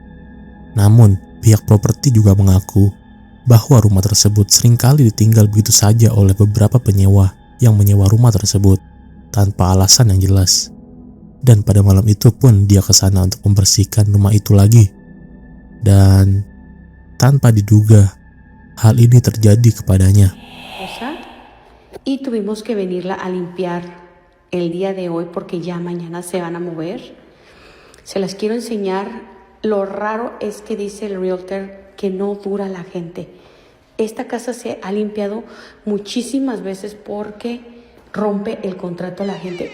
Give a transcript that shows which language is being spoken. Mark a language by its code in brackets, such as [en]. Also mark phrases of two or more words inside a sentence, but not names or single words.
[id] Namun, pihak properti juga mengaku bahwa rumah tersebut seringkali ditinggal begitu saja oleh beberapa penyewa yang menyewa rumah tersebut tanpa alasan yang jelas. Dan pada malam itu pun dia ke sana untuk membersihkan rumah itu lagi. Dan tanpa diduga, hal ini terjadi kepadanya. [es] Y tuvimos que venirla a limpiar el día de hoy porque ya mañana se van a mover. Se las quiero enseñar. Lo raro es que dice el realtor que no dura la gente. Esta casa se ha limpiado muchísimas veces porque rompe el contrato a la gente.